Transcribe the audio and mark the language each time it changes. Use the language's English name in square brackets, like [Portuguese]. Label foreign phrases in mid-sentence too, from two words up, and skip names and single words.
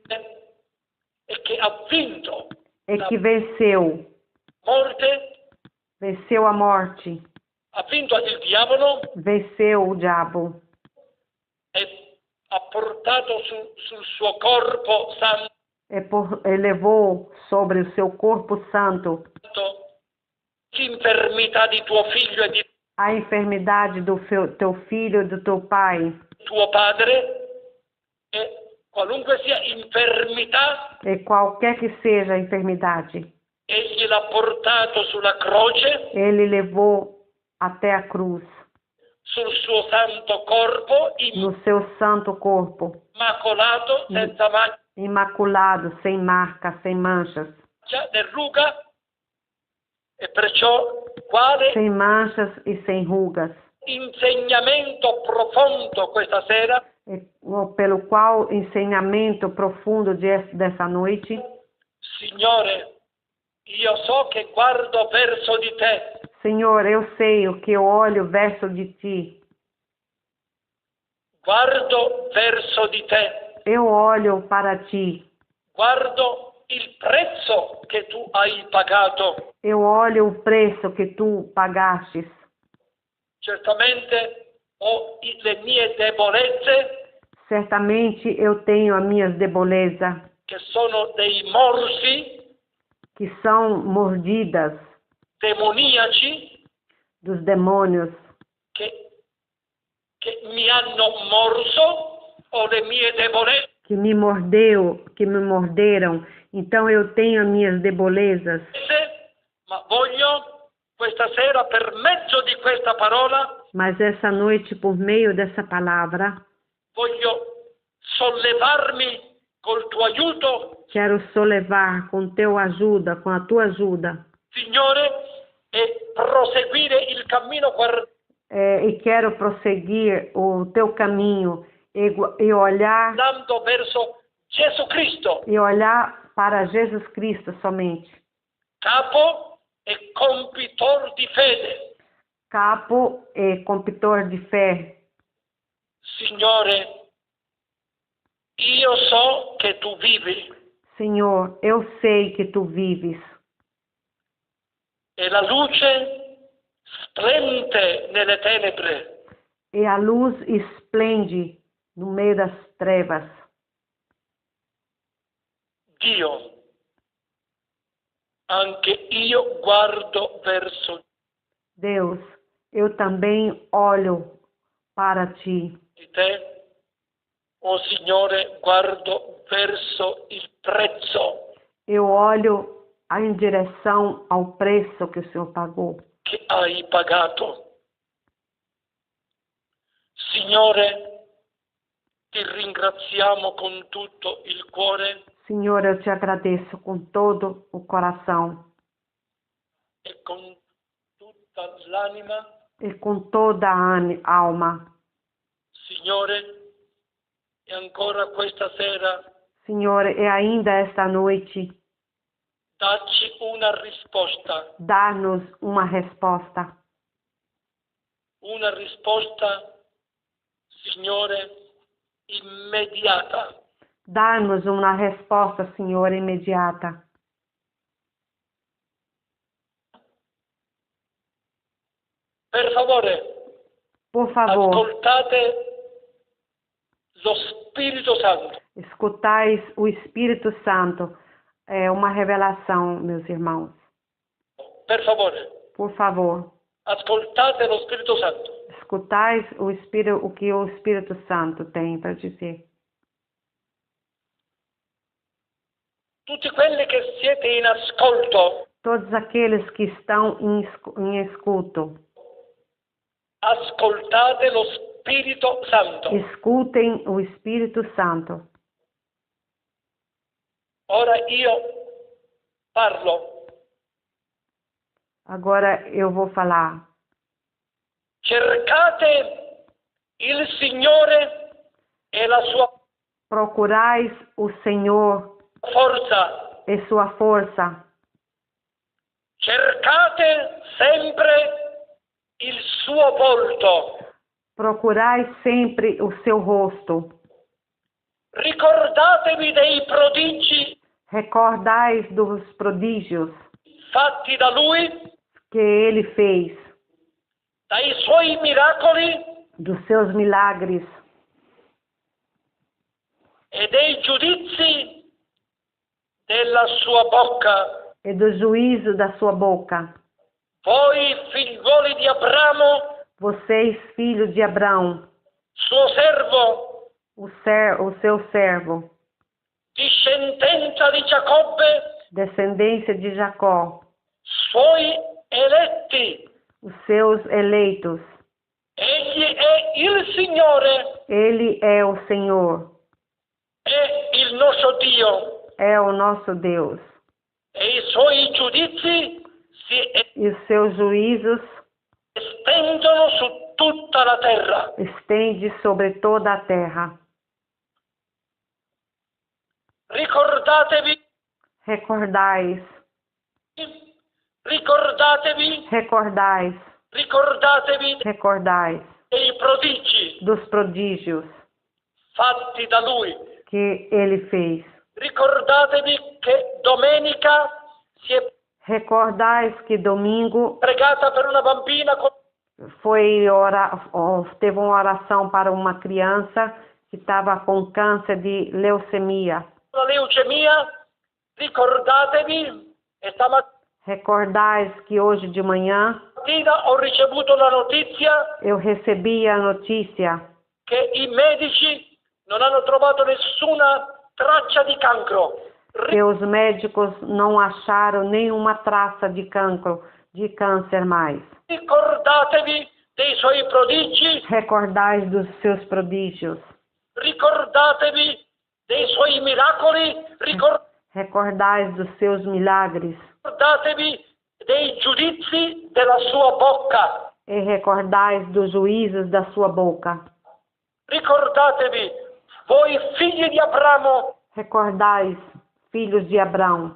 [Italian] e che ha vinto [Portuguese] e que venceu a morte, [Italian] ha vinto il diavolo [Portuguese] venceu o diabo [Italian] e ha portato sul suo corpo santo [Portuguese] e levou sobre o seu corpo santo [Italian] l'infermità di tuo figlio e di [Portuguese] a enfermidade do teu filho e do teu pai, [Italian] tuo padre, e qualunque sia infermità, [Portuguese] e qualquer que seja a enfermidade, [Italian] egli l'ha portato sulla croce, [Portuguese] ele levou até a cruz, [Italian] sul suo santo corpo, [Portuguese] no seu santo corpo, [Italian] immacolato, senza mancha [Portuguese] imaculado, sem marca, sem manchas, [Italian] né ruga, e perciò quale [Portuguese] sem manchas e sem rugas, [Italian] insegnamento profondo questa sera, [Portuguese] pelo qual ensinamento profundo dessa noite, [Italian] Signore, io so che guardo verso di te, [Portuguese] Senhor, eu sei o que eu olho verso de ti, [Italian] guardo verso di te, [Portuguese] eu olho para ti, [Italian] guardo il prezzo che tu hai pagato. [Portuguese] eu olho o preço que tu pagastes. [Italian] Certamente ho le mie debolezze, [Portuguese] Certamente eu tenho as minhas debolezas, [Italian] che sono dei morsi [Portuguese] que são mordidas [Italian] demoniaci [Portuguese] dos demônios, [Italian] che mi hanno morso, o le mie debolezze [Portuguese] que me morderam. Então eu tenho as minhas debolezas, [Italian] ma voglio questa sera, per mezzo di questa parola, [Portuguese] mas essa noite, por meio dessa palavra, [Italian] voglio sollevarmi col tuo aiuto, [Portuguese] quero sollevar com teu ajuda, com a tua ajuda, [Italian] Signore, e proseguire il cammino [Portuguese] e quero prosseguir o teu caminho e olhar [Italian] guardando verso Gesù Cristo, [Portuguese] e olhar para Jesus Cristo somente, [Italian] capo e compitor di fede. [Portuguese] capo e compitor de fé. [Italian] Signore, io so che tu vivi [Portuguese] Senhor, eu sei que tu vives [Italian] e la luce splende nelle tenebre. [Portuguese] e a luz esplende no meio das trevas. [Italian] Dio, anche io guardo verso [Portuguese] Deus, eu também olho para ti. [Italian] di te. Oh Signore, guardo verso il prezzo [Portuguese] Eu olho em direção ao preço que o Senhor pagou. [Italian] che hai pagato. Signore, ti ringraziamo con tutto il cuore [Portuguese] Senhor, eu te agradeço com todo o coração [Italian] e con tutta l'anima, [Portuguese] e com toda a alma. [Italian] Signore, e ancora questa sera [Portuguese] Signore, e ainda esta noite, [Italian] dacci una risposta, [Portuguese] dá-nos uma resposta. [Italian] una risposta, Signore, immediata. [Portuguese] Dá-nos uma resposta, Senhor, imediata. [Italian] Per favore, [Portuguese] Por favor, [Italian] ascoltate lo Spirito Santo. [Portuguese] escutais o Espírito Santo. É uma revelação, meus irmãos. [Italian] Per favore, [Portuguese] Por favor, [Italian] ascoltate lo Spirito Santo. [Portuguese] escutais o que o Espírito Santo tem para dizer. [Italian] Tutti quelli che siete in ascolto, [Portuguese] Todos aqueles que estão em escuto, [Italian] ascoltate lo Spirito Santo. [Portuguese] escutem o Espírito Santo. [Italian] Ora io parlo. [Portuguese] Agora eu vou falar. [Italian] Cercate il Signore e la sua [Portuguese] Procurais o Senhor [Italian] forza. [Portuguese] e sua força. [Italian] Cercate sempre il suo volto. [Portuguese] Procurai sempre o seu rosto. [Italian] Ricordatevi dei prodigi [Portuguese] Recordais dos prodígios [Italian] fatti da Lui, [Portuguese] que ele fez, [Italian] dai Suoi miracoli [Portuguese] dos seus milagres [Italian] e dei giudizi della sua bocca. [Portuguese] e do juízo da sua boca. [Italian] Voi figliuoli di Abramo, [Portuguese] Vocês, filhos de Abraão, [Italian] suo servo, [Portuguese] o seu servo, [Italian] discendenza di Giacobbe, [Portuguese] descendência de Jacó, [Italian] suoi eletti. [Portuguese] os seus eleitos. [Italian] Egli è il Signore, [Portuguese] Ele é o Senhor, [Italian] è il nostro Dio, [Portuguese] é o nosso Deus. [Italian] e i Suoi giudizi si [Portuguese] E os seus juízos [Italian] estendono su tutta la terra. [Portuguese] estende sobre toda a terra. [Italian] Ricordatevi, [Portuguese] Recordais, [Italian] ricordatevi, [Portuguese] recordais, [Italian] ricordatevi [Portuguese] recordais [Italian] dei prodigi [Portuguese] dos prodígios [Italian] fatti da Lui. [Portuguese] que ele fez. [Italian] Ricordatevi che domenica si è [Portuguese] Recordais que domingo [Italian] pregata per una bambina con [Portuguese] teve uma oração para uma criança que estava com câncer de leucemia. [Italian] la leucemia. Ricordatevi, e stamattina [Portuguese] Recordais que hoje de manhã [Italian] ho ricevuto la notizia [Portuguese] eu recebi a notícia [Italian] che i medici non hanno trovato nessuna traccia di cancro. [Portuguese] que os médicos não acharam nenhuma traça de câncer mais. [Italian] Ricordatevi dei Suoi prodigi, [Portuguese] Recordais dos seus prodígios. [Italian] ricordatevi dei Suoi miracoli, [Portuguese] Recordais dos seus milagres. [Italian] ricordatevi dei giudizi della sua bocca. [Portuguese] E recordais dos juízos da sua boca. [Italian] Ricordatevi, voi figli di Abramo, [Portuguese] Recordais, filhos de Abraão,